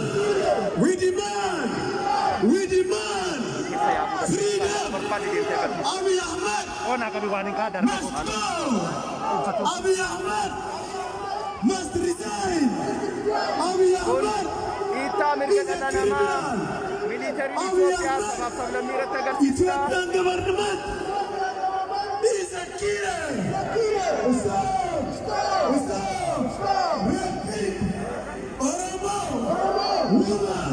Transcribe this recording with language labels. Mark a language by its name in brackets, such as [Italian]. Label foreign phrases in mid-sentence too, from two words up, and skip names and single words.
[English] We demand freedom. Abiy Ahmed must go. Abiy Ahmed must resign. Abiy Ahmed. Ethiopian government is a killer. Stop. Raping Oromo woman.